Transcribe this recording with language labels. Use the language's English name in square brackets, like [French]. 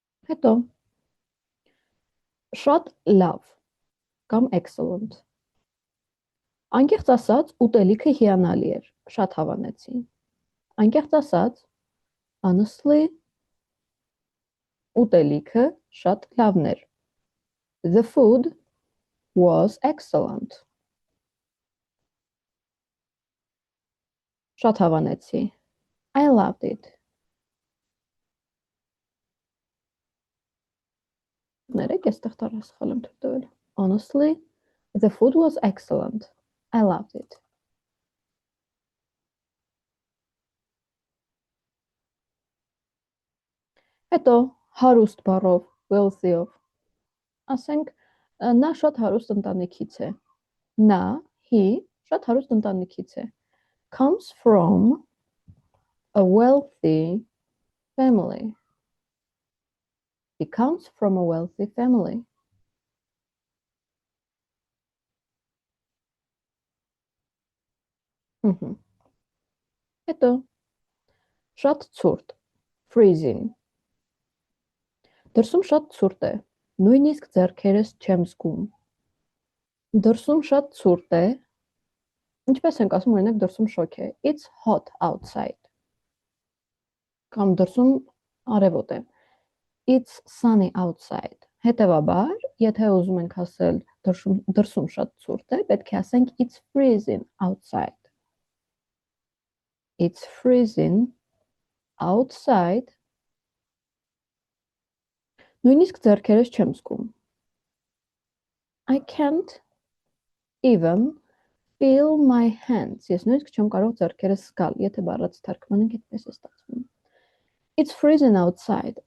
[Armenian] Հետո, շատ լավ կամ excellent։ Անկեղծ ասած, ուտելիքը հիանալի էր, շատ հավանեցի։ Անկեղծ ասած, honestly, ուտելիքը շատ լավն էր։ [English] The food was excellent. [Armenian] Շատ հավանեցի։ [English] I loved it. [Armenian] Ներեք, այստեղ տարասխալ եմ թույլ տվել։ [English] Honestly, the food was excellent. I loved it. [Armenian] Հետո հարուստ բառով, wealthy-ով։ Ասենք, նա շատ հարուստ ընտանիքից է։ Նա, he, շատ հարուստ ընտանիքից է։ [English] Comes from a wealthy family. He comes from a wealthy family. [Armenian] Հետո շատ ցուրտ, freezing. Դրսում շատ ցուրտ է, նույնիսկ ձեռքերս չեմ զգում։ Դրսում շատ ցուրտ է, ինչպես ենք ասում, օրինակ դրսում շոգ է։ [English] It's hot outside. [Armenian] Կամ դրսում արևոտ է։ [English] It's sunny outside. [Armenian] Հետևաբար, եթե ուզում ենք ասել դրսում շատ ցուրտ է, պետք է ասենք [English] it's freezing outside. It's freezing outside. [Armenian] Նույնիսկ ձեռքերս չեմ զգում։ [English] I can't even feel my hands. [Armenian] Ես նույնիսկ չեմ կարող ձեռքերս զգալ, եթե բառաց թարգմանենք այդպես է ստացվում։ [English] It's freezing outside.